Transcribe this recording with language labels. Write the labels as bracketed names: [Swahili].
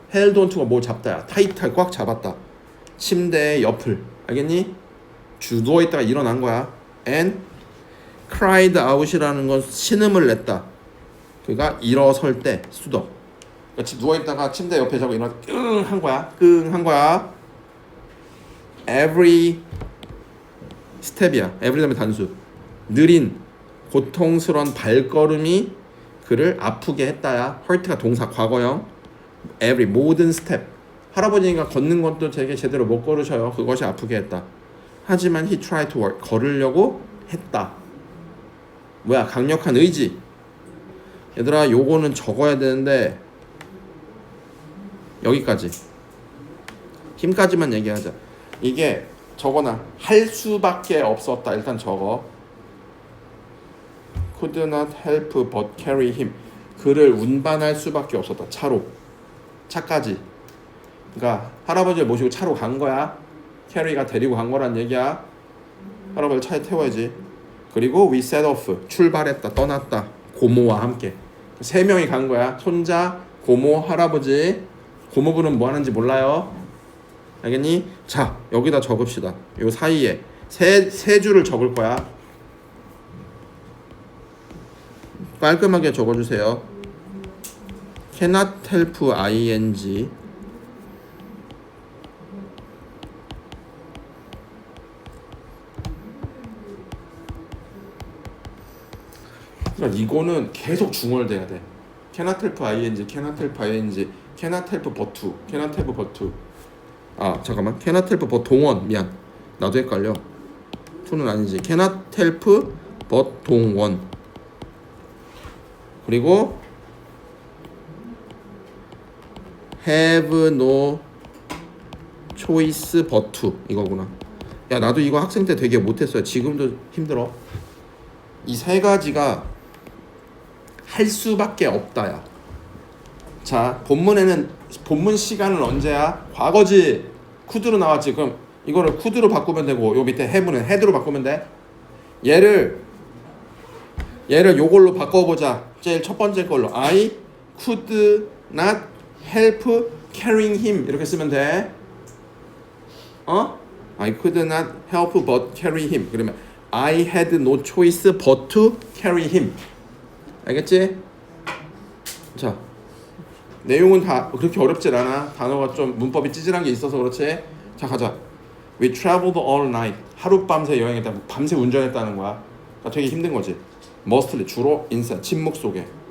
[Korean] held on to가 뭐 잡다야. 타이트하게 꽉 잡았다. 침대의 옆을. 알겠니? 누워있다가 일어난 거야. [English] and cried out [Korean] 이라는 건 신음을 냈다. 그가 일어설 때 수덕. 그러니까 누워있다가 침대 옆에 자고 일어나 끙 한 거야. 끙 한 거야. [English] every step이야. [Korean] every 다음에 단수. 느린 고통스러운 발걸음이 그를 아프게 했다야. hurt가 동사 과거형. every 모든 step. 할아버지가 걷는 것도 되게 제대로 못 걸으셔요. 그것이 아프게 했다. 하지만 [English] he tried to walk. [Korean] 걸으려고 했다. 뭐야? 강력한 의지. 얘들아 요거는 적어야 되는데 여기까지. 힘까지만 얘기하자. 이게 적어놔. 할 수밖에 없었다. 일단 적어. [English] could not help but carry him. [Korean] 그를 운반할 수밖에 없었다. 차로. 차까지. 그러니까 할아버지를 모시고 차로 간 거야. 캐리가 데리고 간 거란 얘기야. 할아버지를 차에 태워야지. 그리고 [English] we set off. [Korean] 출발했다. 떠났다. 고모와 함께. 3명이 간 거야. 손자, 고모, 할아버지. 고모분은 뭐 하는지 몰라요. 알겠니? 자, 여기다 적읍시다. 요 사이에 세 줄을 적을 거야. 깔끔하게 적어주세요. [English] cannot help ing [Korean] 그러니까 이거는 계속 중얼돼야 돼. [English] cannot help ing, cannot help ing, cannot help but to, cannot help but to. [Korean] 아 잠깐만, [English] cannot help but 동원. [Korean] 미안, 나도 헷갈려. [English] help는 아니지. cannot help but 동원. [Korean] 그리고 [English] have no choice but to [Korean] 이거구나. 야, 나도 이거 학생 때 되게 못했어요. 지금도 힘들어. 이 세 가지가 할 수밖에 없다야. 자, 본문 시간은 언제야? 과거지. could로 나왔지. 그럼 이거를 could로 바꾸면 되고 요 밑에 have는 had로 바꾸면 돼. 얘를 요걸로 바꿔보자. 제일 첫 번째 걸로 [English] I could not help carrying him [Korean] 이렇게 쓰면 돼. [English] I could not help but carry him. [Korean] 그러면 [English] I had no choice but to carry him. [Korean] 알겠지? 자, 내용은 다 그렇게 어렵질 않아. 단어가 좀 문법이 찌질한 게 있어서 그렇지. 자, 가자. [English] We traveled all night. [Korean] 하룻밤새 여행했다. 밤새 운전했다는 거야. 그러니까 되게 힘든 거지. Mostly 주로 inside 침묵 속에.